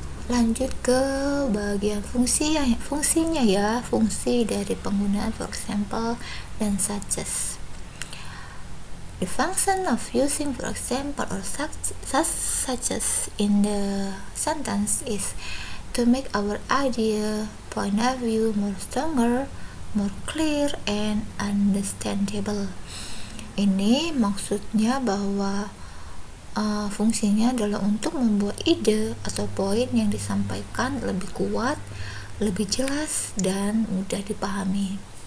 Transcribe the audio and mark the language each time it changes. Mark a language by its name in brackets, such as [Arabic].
[Indonesian] Lanjut ke bagian fungsinya ya, fungsi dari penggunaan for example dan suggest. [English] The function of using for example or suggest in the sentence is to make our idea, point of view more stronger, more clear, and understandable. [Indonesian] Ini maksudnya bahwa fungsinya adalah untuk membuat ide atau poin yang disampaikan lebih kuat, lebih jelas, dan mudah dipahami.